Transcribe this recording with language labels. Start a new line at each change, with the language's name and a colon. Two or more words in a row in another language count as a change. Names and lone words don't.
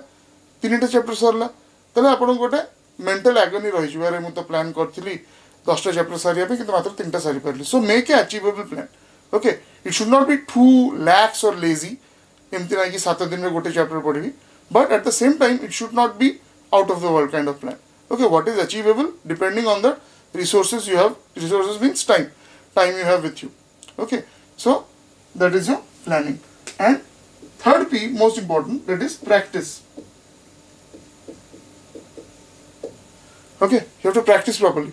Odia: 3ଟା ଚାପ୍ଟର ସରିଲା, ତାହେଲେ ଆପଣଙ୍କୁ ଗୋଟେ ମେଣ୍ଟାଲ୍ ଆଗନି ରହିଯିବ, ଆରେ ମୁଁ ତ ପ୍ଲାନ୍ କରିଥିଲି 10ଟା ଚାପ୍ଟର ସାରିବା ପାଇଁ କିନ୍ତୁ ମାତ୍ର 3ଟା ସାରିପାରିଲି।
English: so make a achievable plan, okay. It should not be too lax or lazy,
Odia: ଏମିତି ନାହିଁ କି 7 ଦିନରେ ଗୋଟେ ଚାପ୍ଟର ପଢ଼ିବି,
English: but at the same time it should not be out of the world kind of plan. Okay, what is achievable depending on the resources you have. Resources means time you have with you. Okay, so that is your planning. And third P, most important, that is practice. Okay, you have to practice properly.